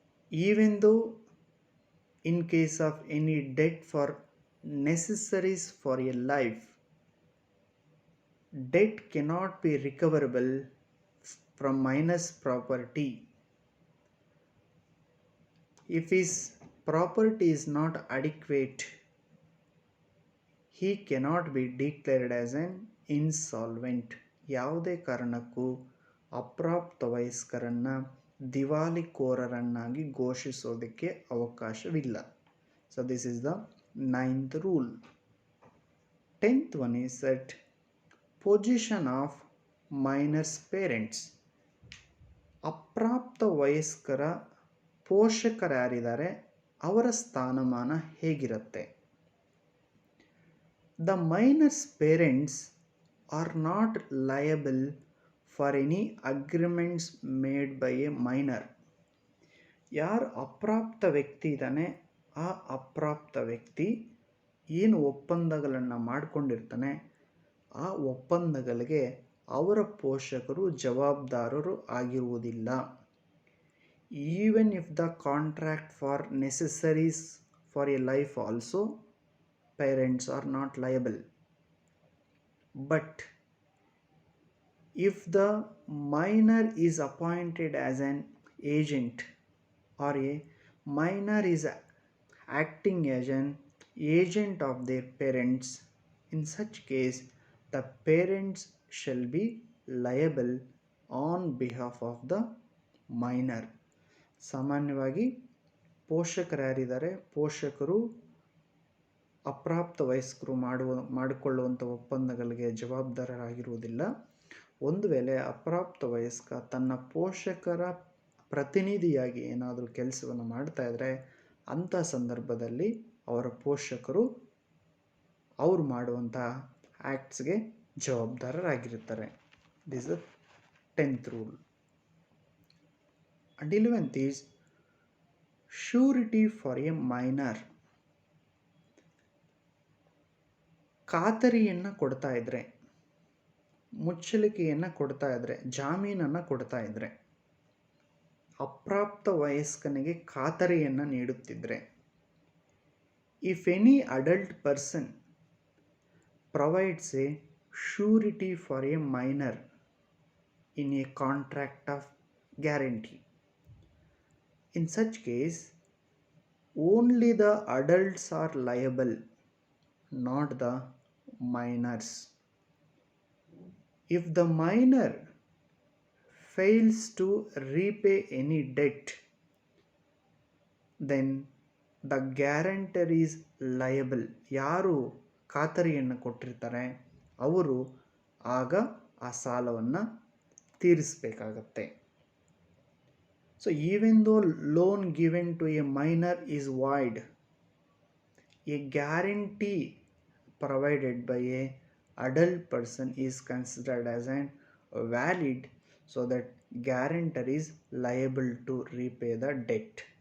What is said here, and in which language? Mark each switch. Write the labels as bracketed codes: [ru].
[en] Even though in case of any debt for necessaries for a life, debt cannot be recoverable from minor's property. If his property is not adequate, he cannot be declared as an insolvent. [kn] ಯಾವುದೇ ಕಾರಣಕ್ಕೂ ಅಪ್ರಾಪ್ತ ವಯಸ್ಕರನ್ನ ದಿವಾಳಿಕೋರರನ್ನಾಗಿ ಘೋಷಿಸೋದಕ್ಕೆ ಅವಕಾಶವಿಲ್ಲ. [en] So this is the 9th rule. 10th one is that position of minors parents. [kn] ಅಪ್ರಾಪ್ತ ವಯಸ್ಕರ ಪೋಷಕರು ಯಾರಿದ್ದಾರೆ ಅವರ ಸ್ಥಾನಮಾನ ಹೇಗಿರುತ್ತೆ? [en] The minor's parents are not liable for any agreements made by a minor. [kn] ಯಾರು ಅಪ್ರಾಪ್ತ ವ್ಯಕ್ತಿ ಇದ್ದಾನೆ ಆ ಅಪ್ರಾಪ್ತ ವ್ಯಕ್ತಿ ಏನು ಒಪ್ಪಂದಗಳನ್ನು ಮಾಡಿಕೊಂಡಿರ್ತಾನೆ ಆ ಒಪ್ಪಂದಗಳಿಗೆ ಅವರ ಪೋಷಕರು ಜವಾಬ್ದಾರರು ಆಗಿರುವುದಿಲ್ಲ. [en] Even if the contract for necessaries for a life also, parents are not liable. But if the minor is appointed as an agent or a minor is acting as an agent of their parents, in such case the parents shall be liable on behalf of the minor. [kn] ಸಾಮಾನ್ಯವಾಗಿ ಪೋಷಕರು ಯಾರಿದ್ದಾರೆ ಪೋಷಕರು ಅಪ್ರಾಪ್ತ ವಯಸ್ಕರು ಮಾಡಿಕೊಳ್ಳುವಂಥ ಒಪ್ಪಂದಗಳಿಗೆ ಜವಾಬ್ದಾರರಾಗಿರುವುದಿಲ್ಲ. ಒಂದು ವೇಳೆ ಅಪ್ರಾಪ್ತ ವಯಸ್ಕ ತನ್ನ ಪೋಷಕರ ಪ್ರತಿನಿಧಿಯಾಗಿ ಏನಾದರೂ ಕೆಲಸವನ್ನು ಮಾಡ್ತಾ ಇದ್ದರೆ ಅಂಥ ಸಂದರ್ಭದಲ್ಲಿ ಅವರ ಪೋಷಕರು ಅವರು ಮಾಡುವಂಥ ಆ್ಯಕ್ಟ್ಸ್ಗೆ ಜವಾಬ್ದಾರರಾಗಿರ್ತಾರೆ. [en] This the 10th rule. And 11th is surety for a minor. [kn] ಖಾತರಿಯನ್ನು ಕೊಡ್ತಾ ಇದ್ದರೆ, ಮುಚ್ಚಳಿಕೆಯನ್ನು ಕೊಡ್ತಾ ಇದ್ದರೆ, ಜಾಮೀನನ್ನು ಕೊಡ್ತಾ ಇದ್ದರೆ, ಅಪ್ರಾಪ್ತ ವಯಸ್ಕನಿಗೆ ಖಾತರಿಯನ್ನು ನೀಡುತ್ತಿದ್ದರೆ, [en] If any adult person provides a surety for a minor in a contract of guarantee, in such case only the adults are liable, not the minors. If the minor fails to repay any debt, then the guarantor is liable. [kn] ಯಾರು ಖಾತರಿಯನ್ನು ಕೊಟ್ಟಿರ್ತಾರೆ ಅವರು ಆಗ ಆ ಸಾಲವನ್ನು ತೀರಿಸಬೇಕಾಗತ್ತೆ. [en] So even though loan given to a minor is void, a guarantee provided by a adult person is considered as an valid, so that guarantor is liable to repay the debt.